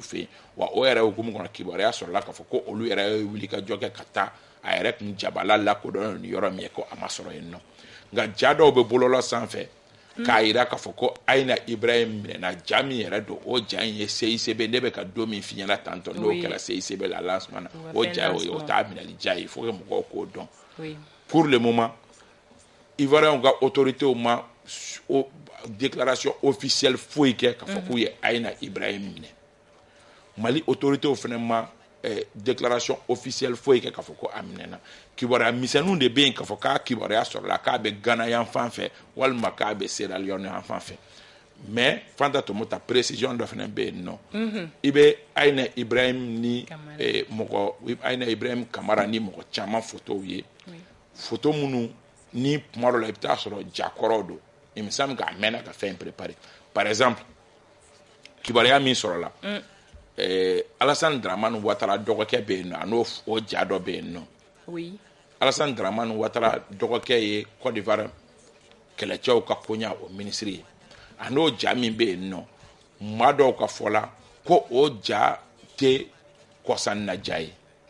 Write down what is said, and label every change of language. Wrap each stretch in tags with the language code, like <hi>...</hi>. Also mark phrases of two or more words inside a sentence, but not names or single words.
<bm>fɛ yen wa o yɛrɛ hukumu kɔnɔ kibaruya sɔrɔla k'a fɔ ko olu yɛrɛ ye wuli ka jɔ kɛ ka taa a yɛrɛ kun jabala lakodɔn ni yɔrɔ min ye ko a ma sɔrɔ yen nɔ nka ja dɔw bɛ bɔlɔlɔ sanfɛ k'a yira k'a fɔ ko Ayina Ibrahim minɛna ja min yɛrɛ don o ja in ye CICB ne bɛ ka don min f'i ɲɛna tantɔ n'o kɛra CICB la lancement na o ja o ye o t'a minɛli ja ye</bm> <fr>faut que</fr> <bm>mɔgɔw k'o dɔn</bm> <fr>pour le moment</fr> <bm>Ivoiriens ka autorités ma</bm> <fr>déclaration officielle</fr> <bm>foyi kɛ k'a fɔ k'u ye Ayina Ibrahim minɛ Mali autorités fana ma</bm> <fr>déclaration officielle</fr> <bm>foyi kɛ k'a fɔ ko a minɛna kibaruya misɛnninw de bɛ yen k'a fɔ k'a kibaruya sɔrɔla k'a bɛ Ghana yan fan fɛ walima k'a bɛ Sierra Leone yan fan fɛ mais Fanta Tomota précision dɔ fana bɛ yen nɔ i bɛ Ayina Ibrahim ni Ayina Ibrahim Kamara ni mɔgɔ caman photos ye photo minnu ni tuma dɔ la i bɛ taa sɔrɔ jakɔrɔw don</bm> <fr>il me semble</fr> <bm>k'a mɛnna ka fɛn préparer</bm> <fr>par exemple</fr> <bm>kibaruya min sɔrɔla Alassane Dramane Ouattara dɔgɔkɛ bɛ yen nɔ a n'o ja dɔ bɛ yen nɔ Alassane Dramane Ouattara dɔgɔkɛ ye Côte d'Ivoire kɛlɛcɛw ka koɲa o ministre ye a n'o ja min bɛ yen nɔ maa dɔw ka fɔ la ko o ja tɛ kɔsan na ja ye</bm>